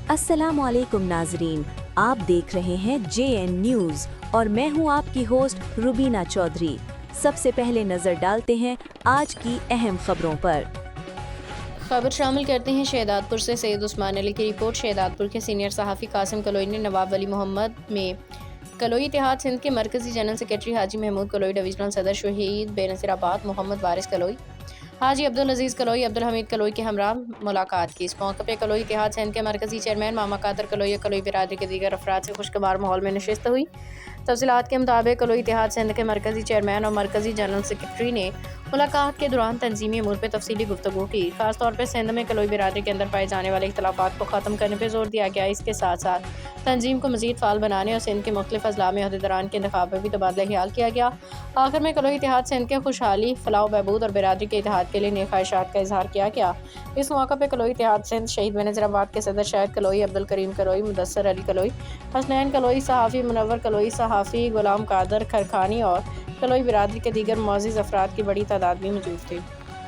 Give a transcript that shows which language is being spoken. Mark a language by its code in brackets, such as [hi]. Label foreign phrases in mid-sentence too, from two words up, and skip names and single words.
[ur] السلام علیکم ناظرین، آپ دیکھ رہے ہیں JN نیوز اور میں ہوں آپ کی ہوسٹ روبینہ چودھری. سب سے پہلے نظر ڈالتے ہیں آج کی اہم خبروں پر. خبر شامل کرتے ہیں شہدادپور سے سید عثمان علی کی رپورٹ. شہدادپور کے سینئر صحافی قاسم کلوئی نے نواب ولی محمد میں کلوئی اتحاد سندھ کے مرکزی جنرل سیکرٹری حاجی محمود کلوئی، ڈویژنل صدر شہید بینظیرآباد محمد وارث کلوئی، حاجی عبد العزیز کلوئی، عبد الحمید کلوئی کے ہمراہ ملاقات کی. اس موقع پر کلوئی اتحاد سندھ کے مرکزی چیئرمین ماما قادر کلوئی، کلوئی برادری کے دیگر افراد سے خوشگوار ماحول میں نشست ہوئی. تفصیلات کے مطابق کلوئی اتحاد سندھ کے مرکزی چیئرمین اور مرکزی جنرل سیکرٹری نے ملاقات کے دوران تنظیمی امور پر تفصیلی گفتگو کی. خاص طور پر سندھ میں کلوئی برادری کے اندر پائے جانے والے اختلافات کو ختم کرنے پر زور دیا گیا. اس کے ساتھ ساتھ تنظیم کو مزید فعال بنانے اور سندھ کے مختلف اضلاع میں عہدیداران کے انتخاب پر بھی تبادلہ خیال کیا گیا. آخر میں کلوئی اتحاد سندھ کے خوشحالی، فلاح بہبود اور برادری کے اتحاد کے لیے نیک خواہشات کا اظہار کیا گیا. اس موقع پر کلوئی اتحاد سندھ شہید بینظیرآباد کے صدر شاہد کلوئی، عبد الکریم کلوئی، مدثر علی کلوئی، حسنین کلوئی، صحافی منور کلوئی، صحافی غلام قادر کھرکھانی اور کلوئی برادری کے دیگر معزز افراد کی بڑی تعداد بھی موجود تھی.